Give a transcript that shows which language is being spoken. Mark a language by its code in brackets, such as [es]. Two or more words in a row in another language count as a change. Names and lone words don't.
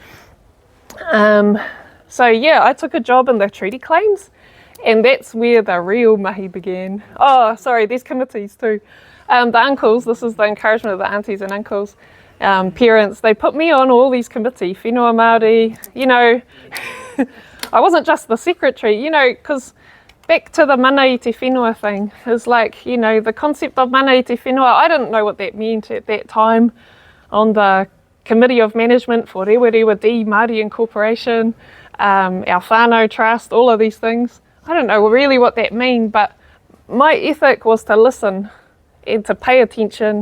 [en] So yeah, I took a job in the treaty claims, and that's where the real mahi began. Oh, sorry, there's committees too. The uncles, this is the encouragement of the aunties and uncles, parents, they put me on all these committees, [mi] whenua Māori, [en] you know. I wasn't just the secretary, you know, because back to the [mi] mana i te whenua [en] thing, is like, you know, the concept of [mi] mana i te whenua, [en] I didn't know what that meant at that time. On the Committee of Management for Rewa Rewa D Māori Incorporation, our whānau trust, all of these things. I don't know really what that means, but my ethic was to listen and to pay attention.